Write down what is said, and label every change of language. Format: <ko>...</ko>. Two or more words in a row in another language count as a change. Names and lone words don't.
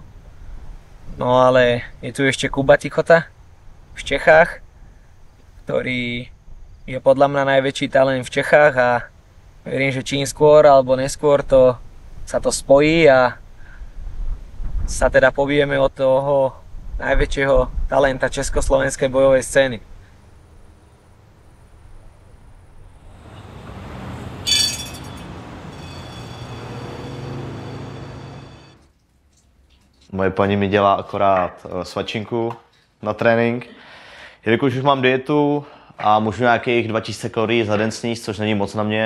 <sk>No ale je tu ešte Kuba Tichota v Čechách, ktorý je podľa mňa najväčší talent v Čechách a verím, že čím skôr alebo neskôr sa to spojí a sa teda pobijeme od toho najväčšieho talenta československej bojovej scény.</sk> <cs>Moje paní mi dělá akorát svačinku na trénink. Jelikož už mám dietu a můžu nějakých 2000 kalorií za den sníst, což není moc na mě.</cs>